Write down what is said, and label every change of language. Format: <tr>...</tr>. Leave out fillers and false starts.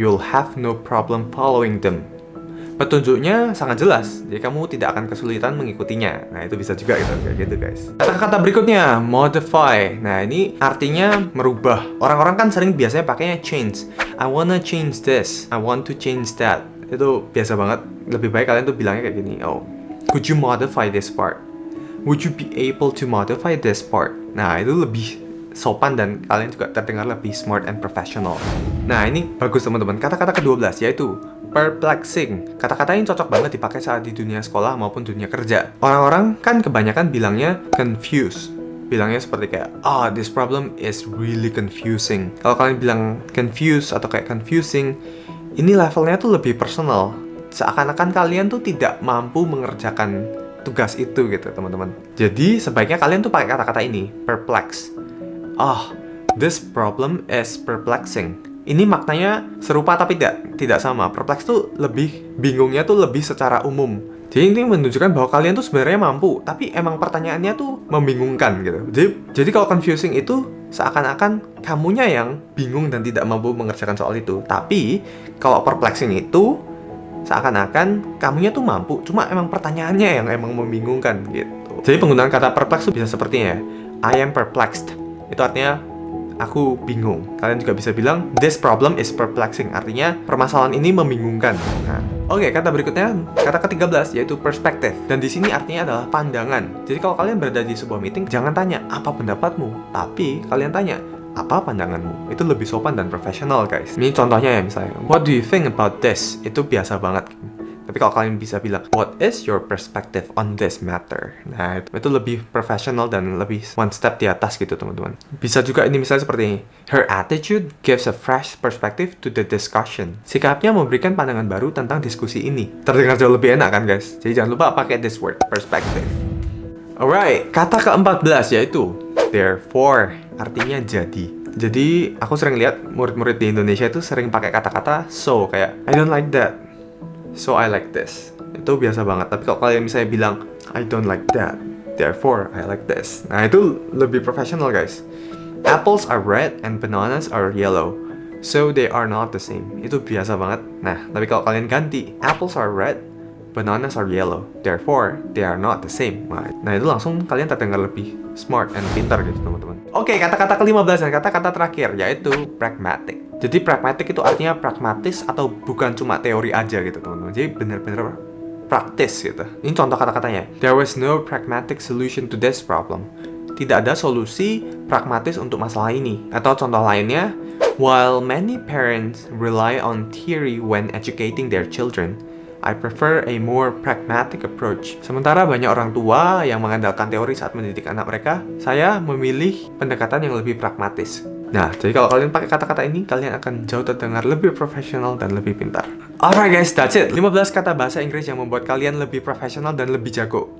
<en>You'll have no problem following them.</en> <id>Petunjuknya sangat jelas, jadi kamu tidak akan kesulitan mengikutinya. Nah, itu bisa juga gitu, kayak gitu guys. Kata-kata berikutnya, modify. Nah, ini artinya merubah. Orang-orang kan sering biasanya pakainya change.</id> <en>I wanna change this, I want to change that.</en> <id>Itu biasa banget. Lebih baik kalian tuh bilangnya kayak gini,</id> <en>oh, could you modify this part? Would you be able to modify this part?</en> <id>Nah, itu lebih sopan dan kalian juga terdengar lebih</id> <en>smart and professional.</en> <id>Nah, ini bagus teman-teman. Kata-kata ke-12 yaitu perplexing. Kata-kata ini cocok banget dipakai saat di dunia sekolah maupun dunia kerja. Orang-orang kan kebanyakan bilangnya confused. Bilangnya seperti kayak,</id> <en>this problem is really confusing.</en> <id>Kalau kalian bilang confused atau kayak confusing, ini levelnya tuh lebih personal. Seakan-akan kalian tuh tidak mampu mengerjakan tugas itu gitu, teman-teman. Jadi, sebaiknya kalian tuh pakai kata-kata ini, perplex.</id> <en>This problem is perplexing.</en> <id>Ini maknanya serupa tapi tidak sama. Perplex tuh lebih bingungnya tuh lebih secara umum. Jadi ini menunjukkan bahwa kalian tuh sebenarnya mampu, tapi emang pertanyaannya tuh membingungkan gitu. Jadi kalau confusing itu seakan-akan kamunya yang bingung dan tidak mampu mengerjakan soal itu. Tapi kalau perplexing itu seakan-akan kamunya tuh mampu, cuma emang pertanyaannya yang emang membingungkan gitu. Jadi penggunaan kata perplex tuh bisa sepertinya,</id> <en>I am perplexed.</en> <id>Itu artinya aku bingung. Kalian juga bisa bilang</id> <en>this problem is perplexing.</en> <id>Artinya permasalahan ini membingungkan. Nah, oke, kata berikutnya, kata ke-13 yaitu perspektif. Dan di sini artinya adalah pandangan. Jadi kalau kalian berada di sebuah meeting, jangan tanya apa pendapatmu, tapi kalian tanya apa pandanganmu. Itu lebih sopan dan profesional, guys. Ini contohnya ya, misalnya,</id> <en>what do you think about this?</en> <id>Itu biasa banget. Tapi kalau kalian bisa bilang,</id> <en>what is your perspective on this matter?</en> <id>Nah, itu lebih profesional dan lebih one step di atas gitu, teman-teman. Bisa juga ini misalnya seperti ini.</id> <en>Her attitude gives a fresh perspective to the discussion.</en> <id>Sikapnya memberikan pandangan baru tentang diskusi ini. Terdengar jauh lebih enak kan, guys? Jadi jangan lupa pakai this word, perspective. Alright, kata ke-14 yaitu therefore, artinya jadi. Jadi, aku sering lihat murid-murid di Indonesia itu sering pakai kata-kata so, kayak</id> <en>I don't like that, so I like this.</en> <id>Itu biasa banget. Tapi kalau kalian misalnya bilang</id> <en>I don't like that, therefore I like this.</en> <id>Nah, itu lebih profesional, guys.</id> <en>Apples are red and bananas are yellow, so they are not the same.</en> <id>Itu biasa banget. Nah, tapi kalau kalian ganti</id> <en>apples are red, bananas are yellow, therefore they are not the same.</en> <id>Nah, itu langsung kalian terdengar lebih smart and pintar gitu, teman-teman. Oke, kata-kata ke-15 dan kata-kata terakhir yaitu pragmatic. Jadi pragmatic itu artinya pragmatis atau bukan cuma teori aja gitu, teman-teman. Jadi benar-benar praktis gitu. Ini contoh kata-katanya.</id> <en>There was no pragmatic solution to this problem.</en> <id>Tidak ada solusi pragmatis untuk masalah ini. Atau contoh lainnya,</id> <en>while many parents rely on theory when educating their children, I prefer a more pragmatic approach.</en> <id>Sementara banyak orang tua yang mengandalkan teori saat mendidik anak mereka, saya memilih pendekatan yang lebih pragmatis. Nah, jadi kalau kalian pakai kata-kata ini, kalian akan jauh terdengar lebih profesional dan lebih pintar.</id> <en>Alright guys, that's it.</en> <id>15 kata bahasa Inggris yang membuat kalian lebih profesional dan lebih jago.</id>